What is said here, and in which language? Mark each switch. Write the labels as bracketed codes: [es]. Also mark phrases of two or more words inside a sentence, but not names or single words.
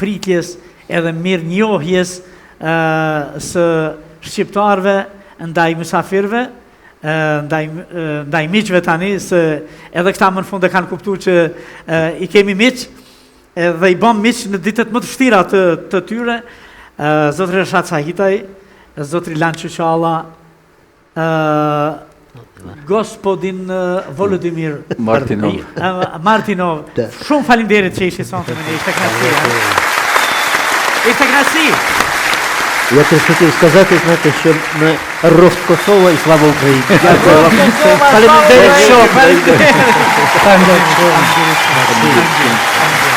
[sq] asaj mikpritjes edhe mirë njohjes së shqiptarëve ndaj mysafirëve, ndaj miqve tani, se edhe këta më në fund e kanë kuptu që i kemi miq, dhe i bëm miq në ditët më të vështira të tyre, zotri Reshat Sahitaj, zotri Lan Çuçalla, gospodin Volodimir Martinov. Shumë faleminderit që ishi sonte me ne, ishte knasi. Ishte knasi. [uk] Я хотів сказати, знаєте, що ми рост Косова і слава Україні. Дякую вам. [sq] Фалеміндерит.